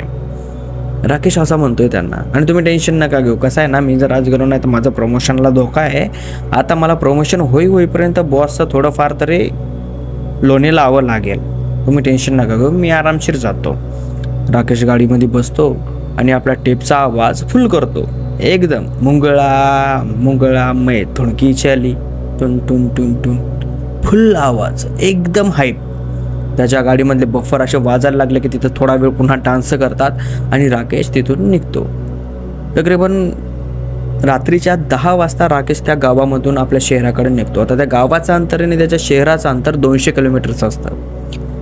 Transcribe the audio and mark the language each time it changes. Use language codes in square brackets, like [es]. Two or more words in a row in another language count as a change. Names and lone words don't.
[mr] राकेश असा म्हणतोय त्यांना. आणि तुम्ही टेन्शन नका घेऊ, कसं आहे ना, मी जर आज गेलो नाही तर माझं प्रमोशनला धोका आहे. आता मला प्रमोशन होईपर्यंत बॉसचं थोडंफार तरी लोणी लावावं लागेल. तुम्ही टेन्शन नका घेऊ, मी आरामशीर जातो. राकेश गाडीमध्ये बसतो आणि आपला टेपचा आवाज फुल करतो. एकदम मुंगळा मै थुणकी चली, टुन टुन टुन टुन, फुल आवाज, एकदम हाईप. त्याच्या गाडीमधले बफर असे वाजायला लागले की तिथं थोडा वेळ पुन्हा डान्स करतात आणि राकेश तिथून निघतो. तकरीबन रात्रीच्या 10 वाजता राकेश त्या गावामधून आपल्या शहराकडे निघतो. आता त्या गावाचं अंतर आणि त्याच्या शहराचं अंतर 200 किलोमीटरचं असतं.